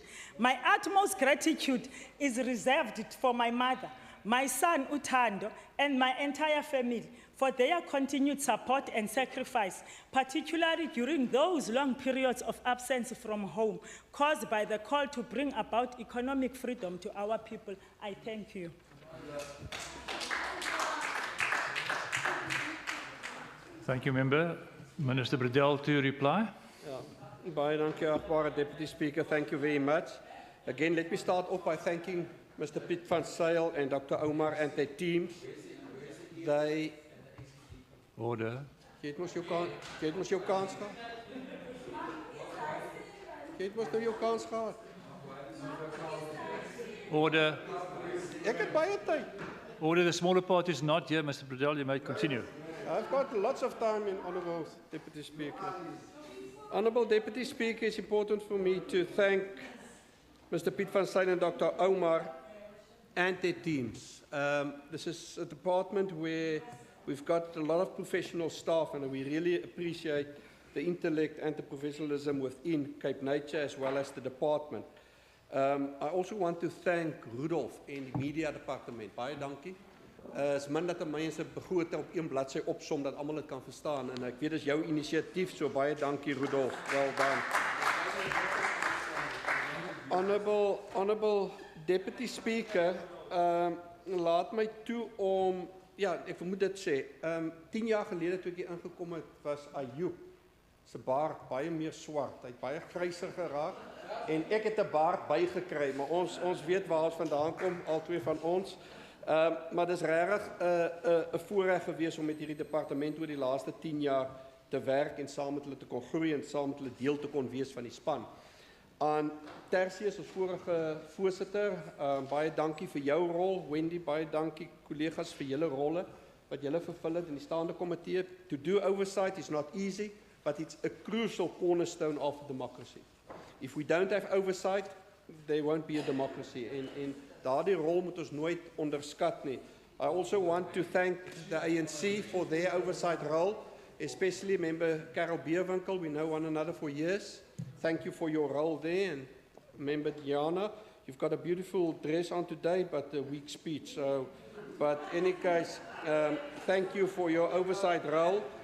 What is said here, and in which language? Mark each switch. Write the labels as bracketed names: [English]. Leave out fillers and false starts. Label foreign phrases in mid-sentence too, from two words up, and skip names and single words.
[English] My utmost gratitude is reserved for my mother, my son Utando, and my entire family for their continued support and sacrifice, particularly during those long periods of absence from home caused by the call to bring about economic freedom to our people. I thank you. Thank you, Member. Minister Bredell to reply. [Afrikaans] Baie dankie, agbare [English] Deputy Speaker. Thank you very much. Again, let me start off by thanking Mr. Piet van Zyl and Dr. Omar and their teams. They... Order. [Afrikaans] Jy het mos jou kans gehad. Jy het mos nou jou kans gehad. [English] Order. [Afrikaans] Ek het baie tyd. [English] Order. The smaller part is not here, Mr. Bredell. You may continue. I've got lots of time, Honourable Deputy Speaker. Honourable Deputy Speaker, it's important for me to thank Mr. Piet van Zyl and Dr. Omar and their teams. This is a department where we've got a lot of professional staff, and we really appreciate the intellect and the professionalism within Cape Nature as well as the department. I also want to thank Rudolf [Afrikaans] en die media departement. Baie dankie. Is min dat mense begroting op een bladsy opsom dat almal dit kan verstaan, en ek weet dis jou inisiatief, so baie dankie Rudolf. [English] Well done. Honourable Deputy Speaker, [Afrikaans] laat my toe om, ja, ek moet dit sê, 10 jaar gelede toe ek hier ingekom het, was Ayoub se baard baie meer swart. Hy het baie gryser geraak, en ek het 'n baard bygekry, maar ons weet waar ons vandaan kom, al twee van ons. Maar dit is regtig 'n voorreg gewees om met hierdie departement oor die laaste 10 jaar te werk en saam met hulle te kon groei en saam met hulle deel te kon wees van die span. Aan Tertius as vorige voorsitter, baie dankie vir jou rol. Wendy, baie dankie collega's vir julle rolle wat julle vervul het in die staande komitee. [English] To do oversight is not easy, but it's a crucial cornerstone of democracy. If we don't have oversight, there won't be a democracy. [Afrikaans] En daardie rol moet ons nooit onderskat nie. [English] I also want to thank the ANC for their oversight role, especially Member Karel Beerwinkel. We know one another for years. Thank you for your role there. And Member Diana, you've got a beautiful dress on today, but a weak speech. So, but in any case, thank you for your oversight role.